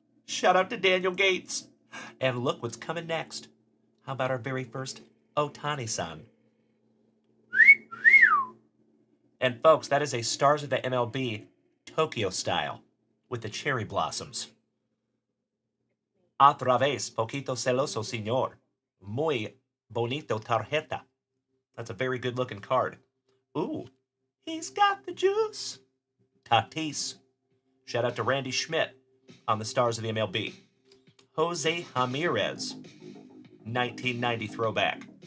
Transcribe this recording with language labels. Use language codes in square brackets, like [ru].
[en] Shout out to Daniel Gates. And look what's coming next. How about our very first Ohtani-san? And folks, that is a Stars of the MLB Tokyo style with the cherry blossoms. [es] Otra vez, poquito celoso, señor. Muy bonito tarjeta. [en] That's a very good looking card. Ooh, he's got the juice. Tatis. Shout out to Randy Schmidt on the Stars of the MLB. Jose Ramirez, 1990 throwback.